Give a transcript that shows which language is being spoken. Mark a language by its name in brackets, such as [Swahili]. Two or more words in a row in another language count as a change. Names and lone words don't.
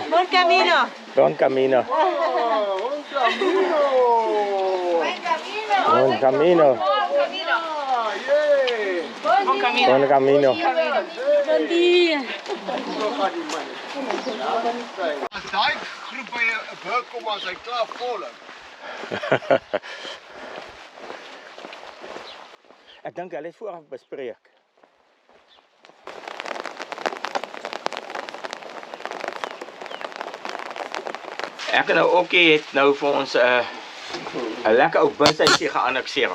[Spanish] Buen camino. Bon camino. Un camino. Bon camino. [English] Yeah. [Spanish] Buen camino. Bon camino. Buen día. [Afrikaans] As daai groep by 'n burg kom as hy klaar vol is. Ek dink hulle het vooraf bespreek. Ek en nou Okkie het nou vir ons 'n lekker ou bushuisie geannexeer.